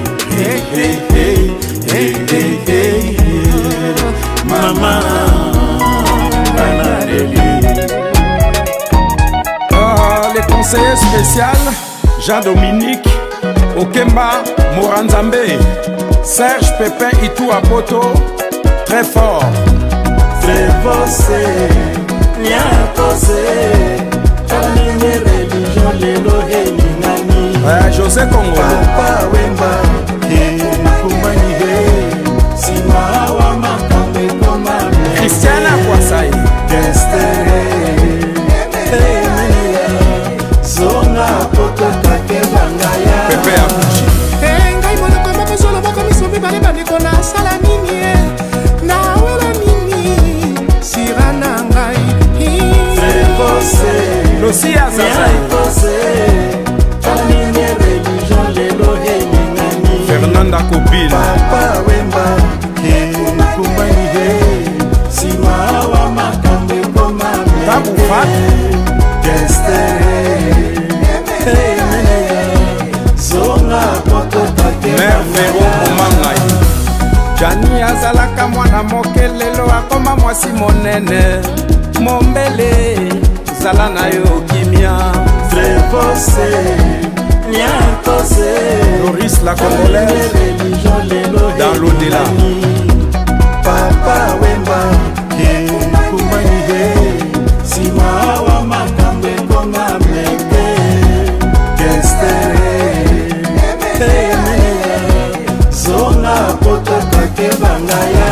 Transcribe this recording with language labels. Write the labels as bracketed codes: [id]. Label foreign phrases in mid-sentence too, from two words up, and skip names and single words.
[ln] Hey, hey, hey, hey, hey, hey, hey. Mama, Mama Leli. [fr] Ah, le conseiller spécial, Jean-Dominique Okemba Moranzambe, Serge Pépin Itou Apoto, très fort. Très fort, c'est Nyako, c'est Famille religion, [ln] lelo, hey, nani. Ouais, José Congo. Papa Wemba, eh, Kumba Nige, Sima wa Makambe, Koma, Christiana Kwasai. Destere, eh, Zonga, Poto, Take, Bangaya. Pepe Abuchi. Eh, ngai monoko moko solo moko miso mibale bandeko na sala nini, eh? Na wela nini? Sira na ngai. [fr] Très fort, c'est Lucia Zazai. Nyako, c'est Famille religion, [ln] lelo, hey, nani. Fernanda Kopil. Papa Wemba, eh, Kumba Nige, Sima wa Makambe, Koma, Tabu Fat. Destere, Zonga, Poto, Take, Mère Véro Omangai. Jani azalaka mwana moke, lelo akoma mwasi monene. Mombele, zala na yo kimia. [fr] Très fort, c'est Nyako, c'est Loris la Congolaise. Religion, lelo, Dans l'au-delà. [ln] Papa Wemba, eh, Kumba Nige, Sima wa Makambe, Koma, Meke, Destere, Zonga, Poto, Take, Bangaya.